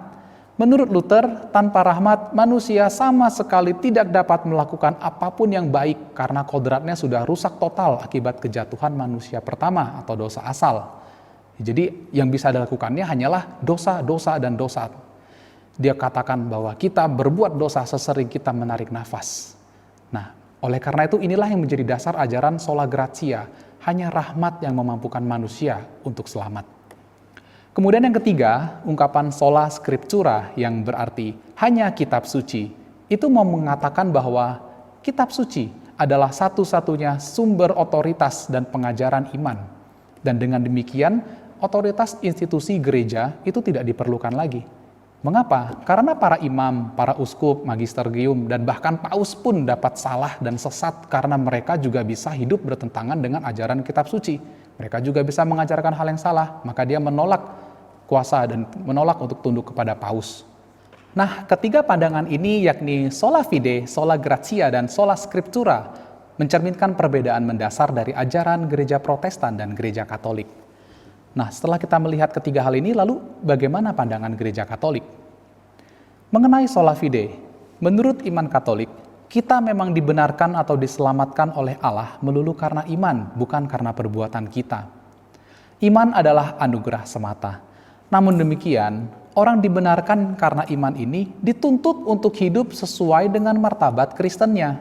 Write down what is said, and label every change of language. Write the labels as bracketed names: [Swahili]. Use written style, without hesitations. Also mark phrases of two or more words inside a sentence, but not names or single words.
[Indonesian] Menurut Luther, tanpa rahmat manusia sama sekali tidak dapat melakukan apapun yang baik karena kodratnya sudah rusak total akibat kejatuhan manusia pertama atau dosa asal. Jadi yang bisa dilakukannya hanyalah dosa, dosa, dan dosa. Dia katakan bahwa kita berbuat dosa sesering kita menarik nafas. Nah, oleh karena itu inilah yang menjadi dasar ajaran [Latin] sola gratia, [Indonesian] hanya rahmat yang memampukan manusia untuk selamat. Kemudian yang ketiga, ungkapan [Latin] sola scriptura [Indonesian] yang berarti hanya kitab suci, itu mau mengatakan bahwa kitab suci adalah satu-satunya sumber otoritas dan pengajaran iman. Dan dengan demikian, otoritas institusi gereja itu tidak diperlukan lagi. Mengapa? Karena para imam, para uskup, magisterium, dan bahkan paus pun dapat salah dan sesat karena mereka juga bisa hidup bertentangan dengan ajaran kitab suci. Mereka juga bisa mengajarkan hal yang salah, maka dia menolak kuasa dan menolak untuk tunduk kepada paus. Nah, ketiga pandangan ini yakni [Latin] sola fide, sola gratia, [Indonesian] dan [Latin] sola scriptura [Indonesian] mencerminkan perbedaan mendasar dari ajaran gereja Protestan dan gereja Katolik. Nah, setelah kita melihat ketiga hal ini, lalu bagaimana pandangan gereja Katolik? Mengenai [Latin] sola fide, [Indonesian] menurut iman Katolik, kita memang dibenarkan atau diselamatkan oleh Allah melulu karena iman, bukan karena perbuatan kita. Iman adalah anugerah semata. Namun demikian, orang dibenarkan karena iman ini dituntut untuk hidup sesuai dengan martabat Kristennya.